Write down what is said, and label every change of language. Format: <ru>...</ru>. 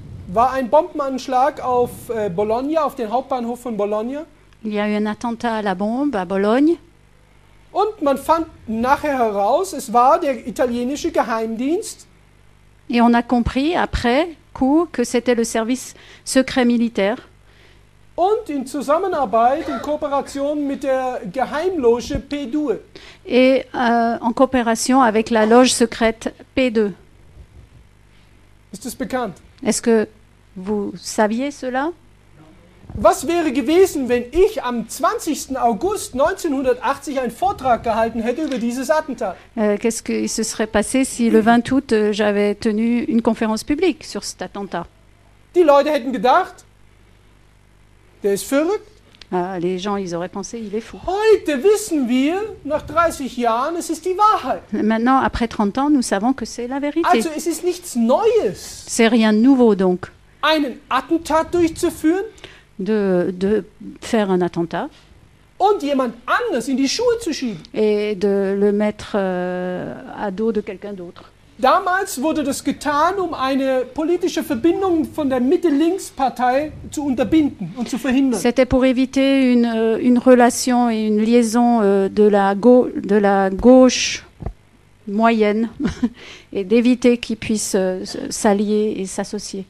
<de>war ein Bombenanschlag auf Bologna, auf den Hauptbahnhof von Bologna.</de> <fr>il y a eu un attentat à la bombe à Bologne.</fr> <de>Und man fand nachher heraus, es war der italienische Geheimdienst,</de> <fr>Et on a compris après coup que c'était le service secret militaire</fr> <de>und in Zusammenarbeit, in Kooperation mit der Geheimloge P2.</de> <fr>et en coopération avec la loge secrète P2.</fr> <de>Ist das bekannt?</de> <fr>Est-ce que vous saviez cela?</fr> <de>Was wäre gewesen, wenn ich am 20. August 1980 einen Vortrag gehalten hätte über dieses Attentat?</de> <fr>Qu'est-ce qui se serait passé si le 20 août, j'avais tenu une conférence publique sur cet attentat?</fr> <de>Die Leute hätten gedacht, der ist verrückt.</de> <fr>Les gens, ils auraient pensé, il est fou.</fr> <de>Heute wissen wir, nach 30 Jahren, es ist die Wahrheit.</de> <fr>Maintenant, après 30 ans, nous savons que c'est la vérité.</fr> <de>Also es ist nichts Neues,</de> <fr>C'est rien de nouveau, donc,</fr> <de>einen Attentat durchzuführen</de> <fr>de faire un attentat</fr> <de>und jemand anders in die Schuhe zu schieben.</de> <fr>et de le mettre à dos de quelqu'un d'autre.</fr> <de>Damals wurde das getan, um eine politische Verbindung von der Mitte-Links-Partei zu unterbinden und zu verhindern.</de> <fr>C'était pour éviter une relation et une liaison de la gauche moyenne et d'éviter qu'ils puissent s'allier et s'associer.</fr>